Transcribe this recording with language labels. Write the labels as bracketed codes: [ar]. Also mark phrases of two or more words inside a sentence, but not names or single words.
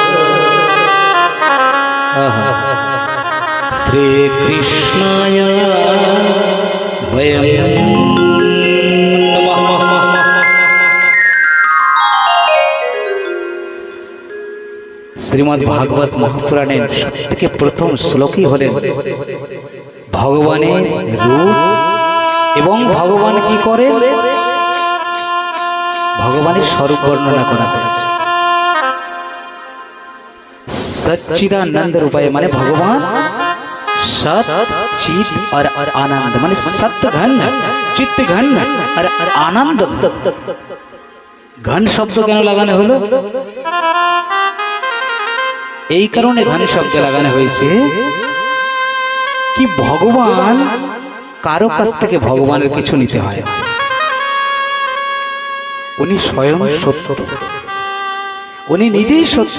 [sa] श्री कृष्णाय वयं [bn] श्रीमद् भागवत महापुराणের সবথেকে প্রথম শ্লোকই হলেন ভগবানের রূপ এবং ভগবান কি করে ভগবানের স্বরূপ বর্ণনা করা হয়েছে। [sa] सच्चिदानंद रूपाय [bn] মানে ভগবান সৎ চিৎ আর আনন্দ মানে সত্য ঘন চিত্ত ঘন আর আনন্দ ঘন শব্দ কেন লাগানো হলো এই কারণে ঘন শব্দ লাগানো হয়েছে কি ভগবান কারো কাছ থেকে ভগবানের কিছু নিতে হয় না, উনি স্বয়ং সত্য, উনি নিজেই সত্য।